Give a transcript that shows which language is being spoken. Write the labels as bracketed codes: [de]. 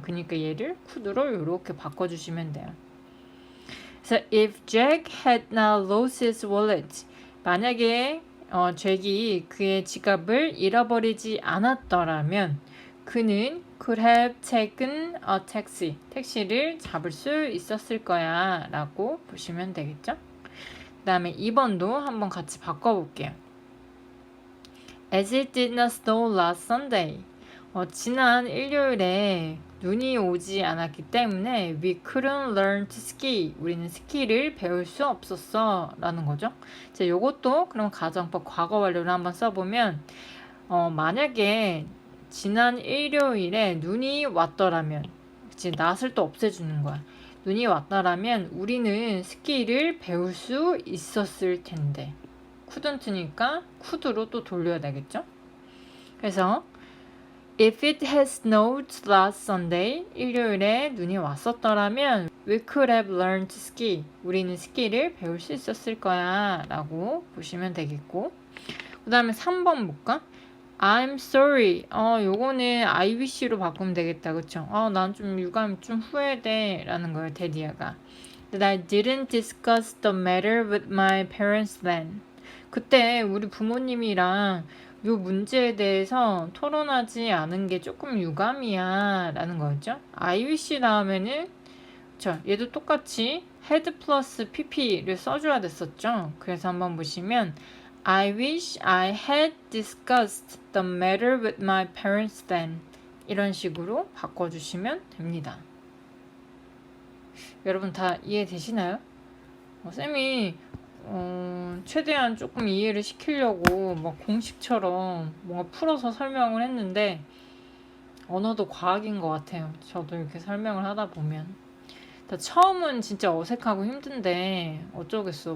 [ko] 그러니까 얘를 could로 이렇게 바꿔주시면 돼요. 그래서 [en] if Jack had not lost his wallet, [ko] 만약에 잭이 그의 지갑을 잃어버리지 않았더라면 그는 [en] could have taken a taxi, [ko] 택시를 잡을 수 있었을 거야 라고 보시면 되겠죠. 그 다음에 2번도 한번 같이 바꿔볼게요. [en] As it did not snow last Sunday, [ko] 지난 일요일에 눈이 오지 않았기 때문에 [en] we couldn't learn to ski. [ko] 우리는 스키를 배울 수 없었어 라는 거죠. 자, 요것도 그럼 가정법 과거 완료를 한번 써보면 만약에 지난 일요일에 눈이 왔더라면, 그치, 낫을 또 없애주는 거야. 눈이 왔더라면 우리는 스키를 배울 수 있었을 텐데, couldn't니까 could로 또 돌려야 되겠죠. 그래서 [en] If it had snowed last Sunday, [ko] 일요일에 눈이 왔었더라면 [en] we could have learned to ski. [ko] 우리는 스키를 배울 수 있었을 거야 라고 보시면 되겠고, 그 다음에 3번 볼까? [en] I'm sorry. [ko] 요거는 I wish로 바꾸면 되겠다. 그쵸? 난 좀 유감이 좀 후회돼 라는 거예요. 데디아가. [en] That I didn't discuss the matter with my parents then. [ko] 그때 우리 부모님이랑 요 문제에 대해서 토론하지 않은 게 조금 유감이야 라는 거였죠. I wish 다음에는 얘도 똑같이 had 플러스 pp를 써줘야 됐었죠. 그래서 한번 보시면 [en] I wish I had discussed the matter with my parents then, [ko] 이런 식으로 바꿔주시면 됩니다. 여러분 다 이해되시나요? 쌤이 최대한 조금 이해를 시키려고 막 공식처럼 뭔가 풀어서 설명을 했는데 언어도 과학인 것 같아요. 저도 이렇게 설명을 하다 보면 처음은 진짜 어색하고 힘든데 어쩌겠어.